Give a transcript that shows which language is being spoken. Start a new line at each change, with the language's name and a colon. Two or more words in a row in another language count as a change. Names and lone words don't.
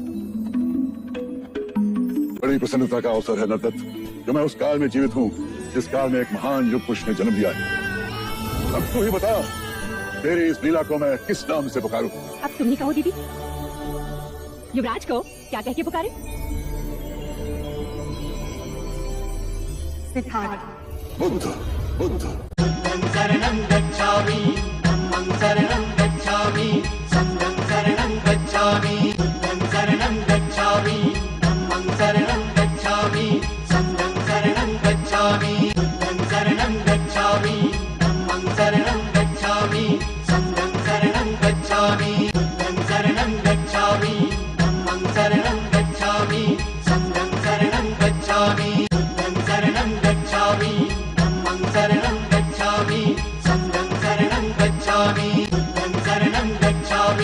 Hindi: बड़ी प्रसन्नता का अवसर है नरदत्त, जो मैं उस काल में जीवित हूँ जिस काल में एक महान युग पुरुष ने जन्म लिया है। अब तू ही बता, तेरी इस लीला को मैं किस नाम से पुकारूं? अब तुम ही कहो दीदी। युवराज को क्या कह के पुकारे? सिद्धार्थ। बुद्ध बुद्ध।
Pali: शरणं गच्छामि, धम्मं शरणं गच्छामि, संघं शरणं गच्छामि, बुद्धं शरणं गच्छामि, धम्मं शरणं गच्छामि, संघं शरणं गच्छामि, बुद्धं शरणं गच्छामि, धम्मं शरणं गच्छामि, संघं शरणं गच्छामि, बुद्धं शरणं गच्छामि, धम्मं शरणं गच्छामि, संघं शरणं गच्छामि, बुद्धं शरणं गच्छामि, धम्मं शरणं गच्छामि, संघं शरणं गच्छामि, बुद्धं शरणं गच्छामि।